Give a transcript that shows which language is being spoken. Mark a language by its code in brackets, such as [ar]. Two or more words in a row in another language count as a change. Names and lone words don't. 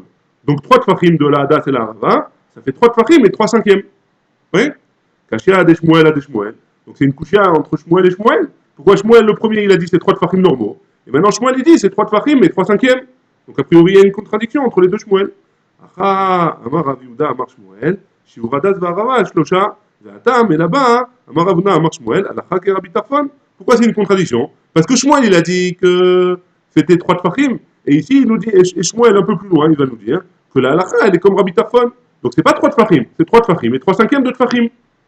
[fr] Donc, 3 tfachim de la Hadas et la Harava, ça fait 3 tfachim et 3 cinquièmes. Oui? Kashia de Shmuel à de Shmuel. Donc, c'est une kushia entre Shmuel et Shmuel. Pourquoi Shmuel, le premier, il a dit c'est 3 tfachim normaux? Et maintenant, Shmuel, il dit c'est 3 tfachim et 3 cinquièmes. Donc, a priori, il y a une contradiction entre les deux Shmuel. [he] אהא, אמר רב יהודה, אמר שמואל, שיעור הדס והערבה, שלושה. [fr] Mais là-bas, [he] אמר רבונא, אמר שמואל, הלכה כרבי טרפון. [fr] Pourquoi c'est une contradiction? Parce que Shmuel, il a dit que c'était 3 tfachim. Et ici, il nous dit, et Shmuel, un peu plus loin, il va nous dire que la halakha, elle est comme Rabbi Tafon. Donc, c'est pas 3 tfachim, c'est 3 tfachim et 3 cinquièmes de tfachim.